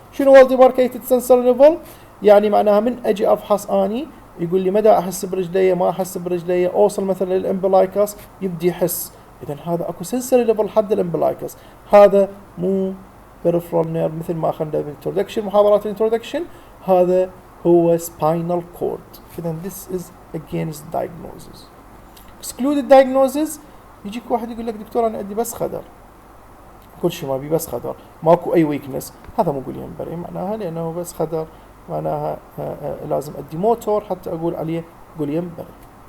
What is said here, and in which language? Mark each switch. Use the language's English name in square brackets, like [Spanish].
[Arabic] شنو well demarcated sensor level؟ يعني معناها من أجي أفحص أني يقول لي مدى أحس برجلي، ما أحس برجلي، أوصل مثلا للإمبلايكس يبدي يحس، إذا هذا أكو sensory level حد الإمبلايكس، هذا مو peripheral nerve مثل ما أخذنا بالintroduction، محاضرات الintroduction، هذا هو spinal cord. [English] إذا this is against diagnosis. [Arabic] excluded diagnosis يجيك واحد يقول لك دكتور أنا عندي بس خدر، كل شيء ما بي بس خدر، ماكو أي weakness، هذا مو Guillain-Barré معناها، لأنه بس خدر معناها لازم أدي موتور حتى أقول عليه Guillain-Barré.